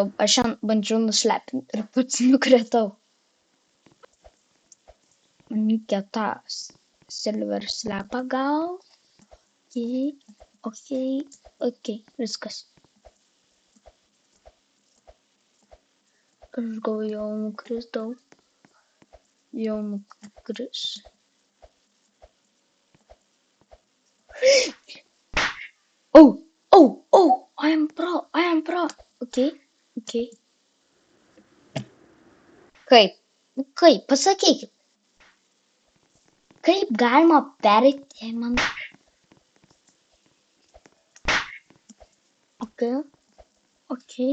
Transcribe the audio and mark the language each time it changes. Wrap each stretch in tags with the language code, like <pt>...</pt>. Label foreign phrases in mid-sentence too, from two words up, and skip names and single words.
<lt>Aš šiandien bandžiau nuslepinti ir pats nukritau. Man reikia tą Silver Slapą gal. Okay. Viskas. Aš gal jau nukritau. Jau nukris.</lt> <en>Oh, I am pro. Okay.</en> <lt>Kaip? Pasakykit. Kaip galima pereiti, jei man... Okay.</lt>